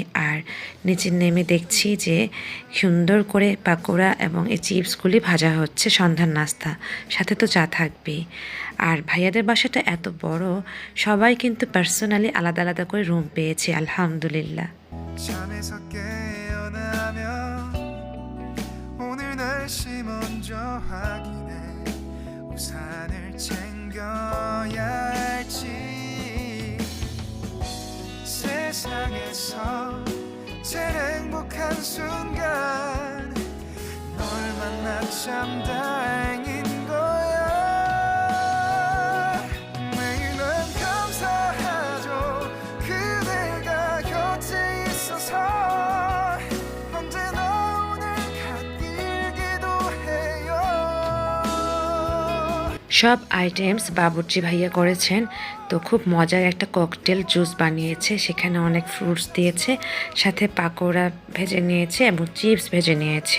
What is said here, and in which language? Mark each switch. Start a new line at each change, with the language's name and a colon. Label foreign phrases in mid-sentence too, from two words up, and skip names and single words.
Bangla: আর নিচে নেমে দেখছি যে সুন্দর করে পাকোড়া এবং এই চিপসগুলি ভাজা হচ্ছে, সন্ধ্যার নাস্তা, সাথে তো চা থাকবেই। আর ভাইয়াদের বাসাটা এত বড়, সবাই কিন্তু পার্সোনালি আলাদা আলাদা করে রুম পেয়েছে, আলহামদুলিল্লাহ।
Korean: 우산을 챙겨야 할지 세상에서 제일 행복한 순간 널 만나 참 다행인 거야 매일 난 감사하죠 그대가 곁에 있어서 언제나
Bangla: সব আইটেমস বাবুর্চি ভাইয়া করেছেন। তো খুব মজার একটা ককটেল জুস বানিয়েছে, সেখানে অনেক ফ্রুটস দিয়েছে, সাথে পাকোড়া ভেজে নিয়েছে এবং চিপস ভেজে নিয়েছে।